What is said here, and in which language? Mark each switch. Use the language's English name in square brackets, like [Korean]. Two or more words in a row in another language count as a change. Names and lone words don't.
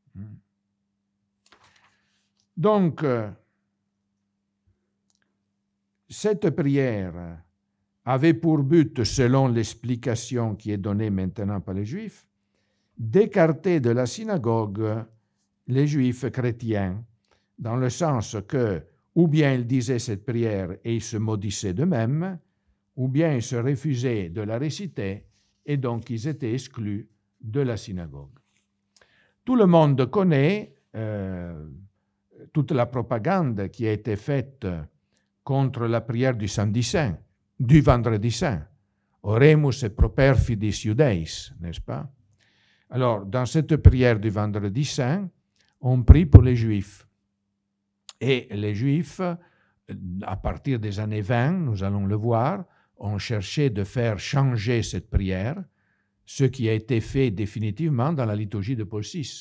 [French] Donc, cette prière avait pour but, selon l'explication qui est donnée maintenant par les Juifs, d'écarter de la synagogue les Juifs chrétiens, dans le sens que, ou bien ils disaient cette prière et ils se maudissaient d'eux-mêmes, ou bien ils se refusaient de la réciter et donc ils étaient exclus de la synagogue. Tout le monde connaît toute la propagande qui a été faite contre la prière du samedi saint, du vendredi saint. [Latin] Oremus et properfidis Iudeis, [French] n'est-ce pas? Alors, dans cette prière du vendredi saint, on prie pour les Juifs. Et les Juifs, à partir des années 20, nous allons le voir, ont cherché de faire changer cette prière ce qui a été fait définitivement dans la liturgie de Paul VI.